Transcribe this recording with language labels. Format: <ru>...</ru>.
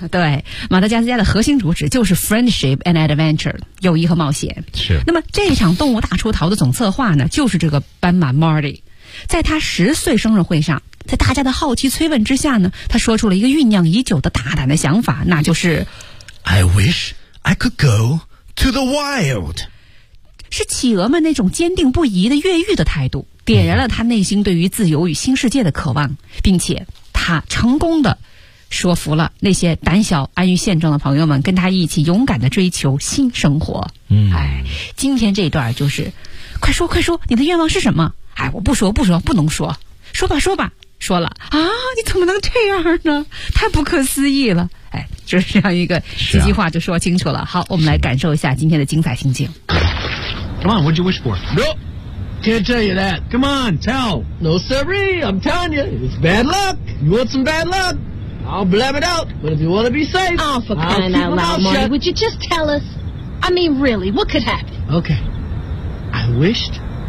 <zh>对，马达加斯加的核心主旨就是</zh> <en>friendship and adventure,</en> <zh>友谊和冒险。是。那么这场动物大出逃的总策划呢，就是这个斑马 Marty, 在他十岁生日会上。在大家的好奇催问之下呢，他说出了一个酝酿已久的大胆的想法，那就是</zh> <en>I wish I could go to the wild,</en> <zh>是企鹅们那种坚定不移的越狱的态度，点燃了他内心对于自由与新世界的渴望，并且他成功的说服了那些胆小安于现状的朋友们跟他一起勇敢的追求新生活。今天这一段就是快说快说你的愿望是什么。我不说不说不能说，说吧说吧，说了啊，你怎么能这样呢，太不可思议了。就是这样一个几句话就说清楚了。好，我们来感受一下今天的精彩心情。</zh> <en>Come on, what'd you wish for? No, can't tell you that. Come on, tell. No, sir, I'm telling you, it's bad luck. You want some bad luck? I'll blab it out, but if you want to be safe, oh, for crying out loud, Marty, would you just tell us? I mean, really, what could happen? Okay, I wished</en>